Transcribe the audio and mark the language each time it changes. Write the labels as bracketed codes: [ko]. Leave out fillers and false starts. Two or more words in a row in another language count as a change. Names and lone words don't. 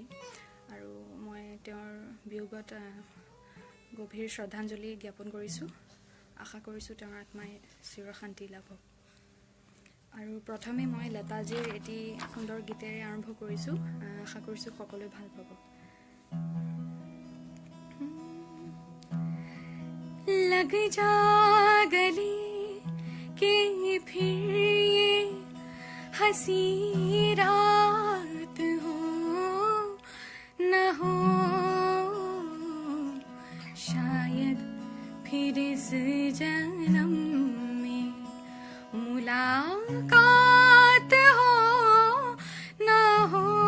[as] আৰু মই তেওঁৰ বিয়োগত গভীৰ শ্ৰদ্ধাঞ্জলি জ্ঞাপন কৰিছোঁ। আশা কৰিছোঁ তেওঁৰ আত্মাই চিৰশান্তি লাভ হওক। আৰু প্ৰথমে মই লতাজীৰ এটি সুন্দৰ গীতেৰে আৰম্ভ কৰিছোঁ। আশা কৰিছোঁ সকলোৱে ভাল পাব। [hi] लग जा गले के फिर ये हंसी रात हो न हो, शायद फिर इस जन्म में मुलाकात हो न हो।